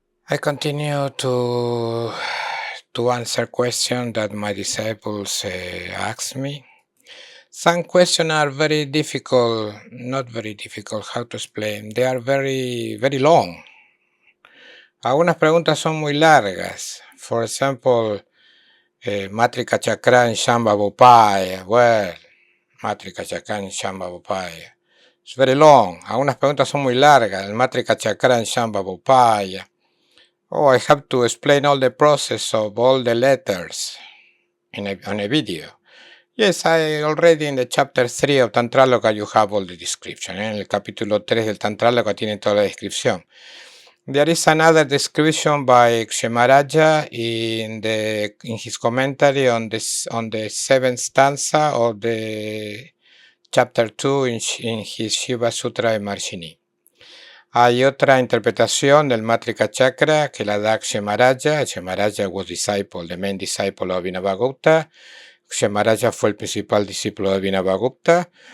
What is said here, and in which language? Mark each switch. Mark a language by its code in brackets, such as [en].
[en] I continue to answer questions that my disciples ask me. Some questions are very difficult, not very difficult, how to explain. They are very, very long. [es] Algunas preguntas son muy largas. [en] For example, Matrika Chakran Shamba Bupaya. Well, Matrika Chakran Shamba Bupaya. It's very long. [es] Algunas preguntas son muy largas. El Matrika Chakran Shamba Bupaya. [en] Oh, I have to explain all the process of all the letters on a video. Yes, I already in the chapter 3 of Tantraloka you have all the description. [es] En el capítulo 3 del Tantraloka tiene toda la descripción. [en] There is another description by Kshemaraja in his commentary on the seventh stanza of the chapter 2 in his Shiva Sutra de Marshini. [es] Hay otra interpretación del Matrika Chakra que la da Kshemaraja. [en] Kshemaraja was the main disciple of Abhinavagupta. [es] Kshemaraja fue el principal discípulo de Abhinavagupta.